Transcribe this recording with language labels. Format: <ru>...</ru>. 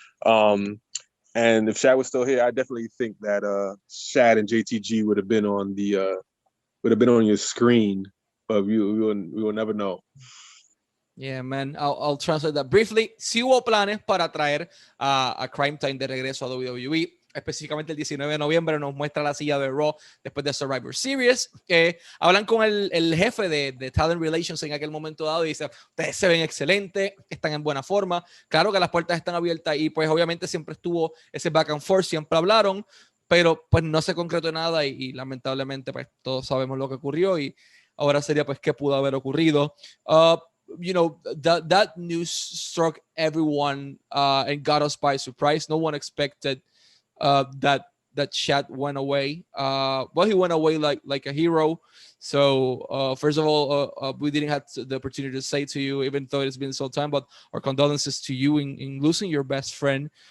<en>And if Shad was still here, I definitely think that Shad and JTG would have been on your screen, but we will never know. Yeah, man. I'll translate that briefly.</en> <es>Sí hubo planes para traer a Crime Time de regreso a WWE. Específicamente el 19 de noviembre nos muestra la silla de Raw después de Survivor Series. Hablan con el jefe de Talent Relations en aquel momento dado y dice, ustedes se ven excelentes, están en buena forma. Claro que las puertas están abiertas y pues obviamente siempre estuvo ese</es> <en>back and forth,</en> <es>siempre hablaron, pero pues no se concretó nada y lamentablemente pues todos sabemos lo que ocurrió y ahora sería pues qué pudo haber ocurrido.</es> <en>You know, that news struck everyone and got us by surprise. No one expected that Shad went away. Well, he went away like a hero. So first of all, we didn't have the opportunity to say to you, even though it's been some time, but our condolences to you in losing your best friend.</en>